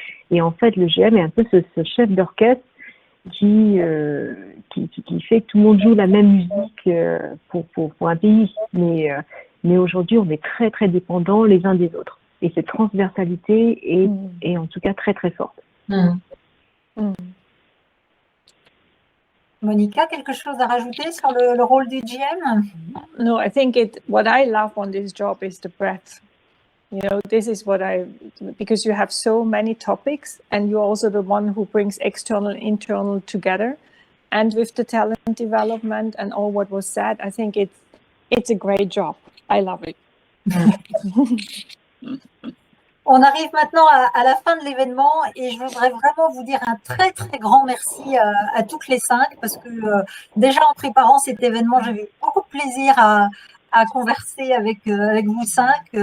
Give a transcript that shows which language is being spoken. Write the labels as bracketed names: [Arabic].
[French] Et en fait, le GM est un peu ce chef d'orchestre qui fait que tout le monde joue la même musique pour un pays. Mais aujourd'hui, on est très, très dépendants les uns des autres. Et cette transversalité est en tout cas très, très forte. Monica, quelque chose à rajouter sur le rôle du GM? [English] No, I think what I love on this job is the breadth. You know, this is because you have so many topics, and you're also the one who brings external and internal together. And with the talent development and all what was said, I think it's a great job. I love it. [French] On arrive maintenant à la fin de l'événement, et je voudrais vraiment vous dire un très très grand merci à toutes les 5, parce que déjà en préparant cet événement, j'ai eu beaucoup de plaisir à converser avec vous 5.